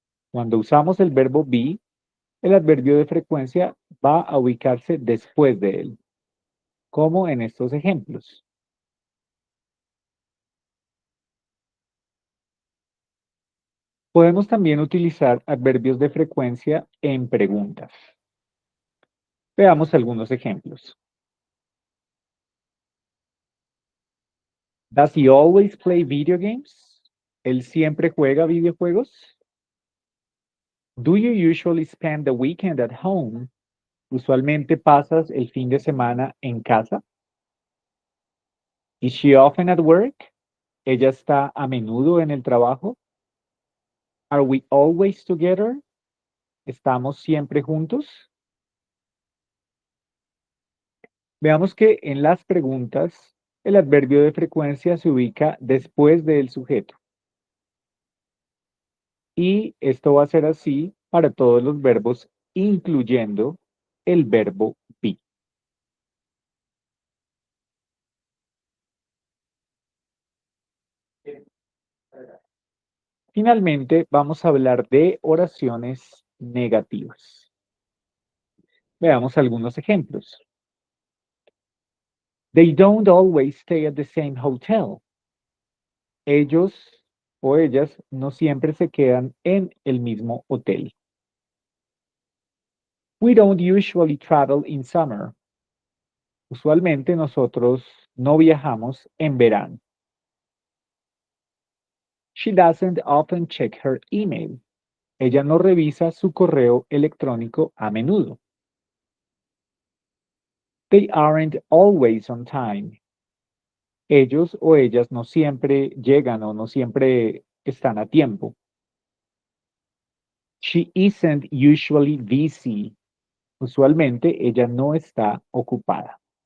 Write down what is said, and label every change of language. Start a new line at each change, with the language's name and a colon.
Spanish: Cuando usamos el verbo be, el adverbio de frecuencia va a ubicarse después de él, como en estos ejemplos. Podemos también utilizar adverbios de frecuencia en preguntas. Veamos algunos ejemplos.
English: Does he always play video games?
Spanish: ¿Él siempre juega videojuegos?
English: Do you usually spend the weekend at home?
Spanish: ¿Usualmente pasas el fin de semana en casa?
English: Is she often at work?
Spanish: ¿Ella está a menudo en el trabajo?
English: Are we always together?
Spanish: ¿Estamos siempre juntos? Veamos que en las preguntas el adverbio de frecuencia se ubica después del sujeto. Y esto va a ser así para todos los verbos, incluyendo el verbo be. Finalmente, vamos a hablar de oraciones negativas. Veamos algunos ejemplos.
English: They don't always stay at the same hotel.
Spanish: Ellos o ellas no siempre se quedan en el mismo hotel.
English: We don't usually travel in summer.
Spanish: Usualmente nosotros no viajamos en verano.
English: She doesn't often check her email.
Spanish: Ella no revisa su correo electrónico a menudo.
English: They aren't always on time.
Spanish: Ellos o ellas no siempre llegan o no siempre están a tiempo.
English: She isn't usually busy.
Spanish: Usualmente ella no está ocupada.